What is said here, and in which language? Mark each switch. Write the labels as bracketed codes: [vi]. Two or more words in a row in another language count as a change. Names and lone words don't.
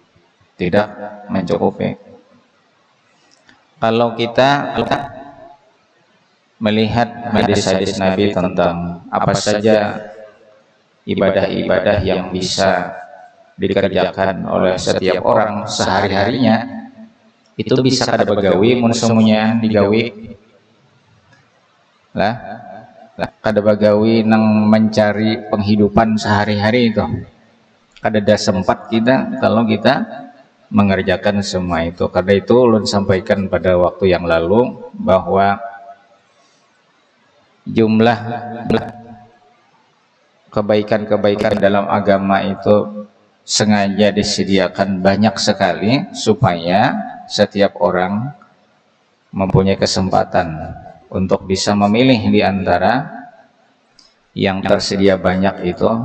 [id] Kalau kita melihat hadis-hadis Nabi tentang apa saja ibadah-ibadah yang bisa dikerjakan oleh setiap orang sehari-harinya, itu bisa [bjn] kada begawi mun semuanya digawi lah, kada bagawi nang [id] mencari penghidupan sehari-hari itu. [bjn] Kada ada sempat kita kalau kita mengerjakan semua itu. [id] Karena itu ulun sampaikan pada waktu yang lalu bahwa jumlah kebaikan-kebaikan dalam agama itu sengaja disediakan banyak sekali supaya setiap orang mempunyai kesempatan untuk bisa memilih di antara yang tersedia banyak itu,